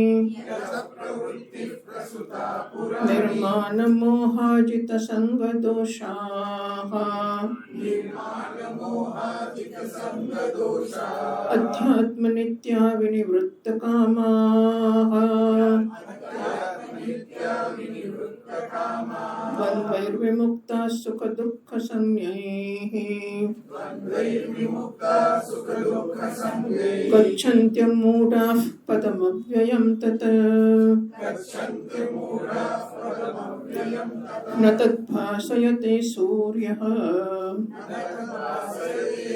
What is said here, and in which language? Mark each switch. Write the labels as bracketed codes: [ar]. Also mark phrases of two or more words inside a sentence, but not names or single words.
[sa] निर्माणमोहाजितसङ्गदोषाः अध्यात्मनित्या विनिवृत्तकामाः द्वन्द्वैर्विमुक्ताः સુખ દુઃખ સંજ્ઞૈઃ द्वन्द्वैर्विमुक्ता सुखदुःखसङ्गैः गच्छन्त्यमूढाः पदमव्ययं तत् गच्छन्ति मूढाः पदमव्ययं ततः न तद्भासयते सूर्यः भासयते